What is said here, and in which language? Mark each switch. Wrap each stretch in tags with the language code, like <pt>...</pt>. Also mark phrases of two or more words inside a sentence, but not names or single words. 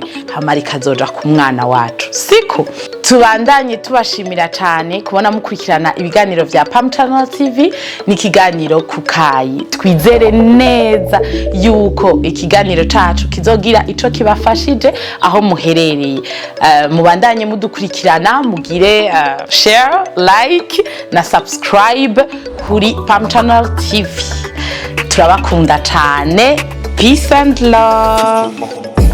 <rn>hamari kazoja ku mwana wacu siko tubandanye tubashimira cyane kubona mukurikirana ibiganiro vya Pam Channel TV ni kiganiro kukaye twizere neza yuko ikiganiro cacu kizogira ico kibafashije aho muherereye mubandanye mudukurikirana mugire share like na subscribe kuri Pam Channel TV turabakunda cyane</rn> <en>peace and love.</en>